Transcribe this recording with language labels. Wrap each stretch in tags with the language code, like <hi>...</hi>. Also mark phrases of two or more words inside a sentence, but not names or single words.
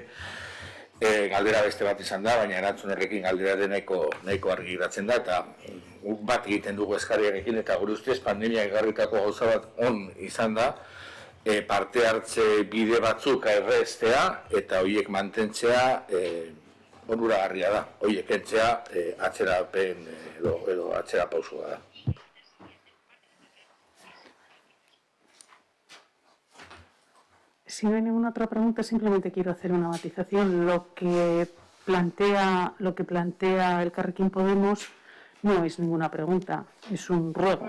<eu>Galdera beste bat izan da, baina erantzun horrekin galdera nahiko argi geratzen da, eta bat egiten dugu eskariarekin, eta gure ustez pandemia egarritako gauza bat on izan da, parte hartze bide batzuk erreztea, eta horiek mantentzea onuragarria da. Horiek kentzea atzerapen edo atzera pausua da.</eu> <es>Si no hay ninguna otra pregunta, simplemente quiero hacer una matización. Lo que plantea Elkarrekin Podemos no es ninguna pregunta, es un ruego.</es>